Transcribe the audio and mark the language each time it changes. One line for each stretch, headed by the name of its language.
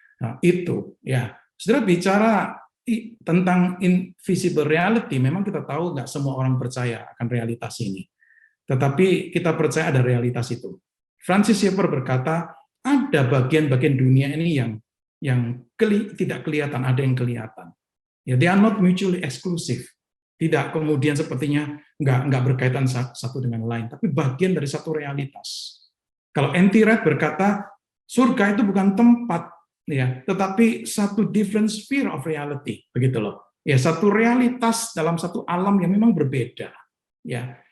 Indonesian: Nah, itu ya, saudara bicara tentang
English: invisible reality,
Indonesian: memang kita tahu nggak semua orang percaya akan realitas ini. Tetapi kita percaya ada realitas itu. Francis Schaeffer berkata, ada bagian-bagian dunia ini yang tidak kelihatan, ada yang kelihatan.
English: Ya, they are not mutually exclusive.
Indonesian: Tidak kemudian sepertinya nggak berkaitan satu dengan lain, tapi bagian dari satu realitas. Kalau N.T. Wright berkata, surga itu bukan tempat, ya, tetapi satu
English: different sphere of reality,
Indonesian: begitu loh. Ya, satu realitas dalam satu alam yang memang berbeda, ya.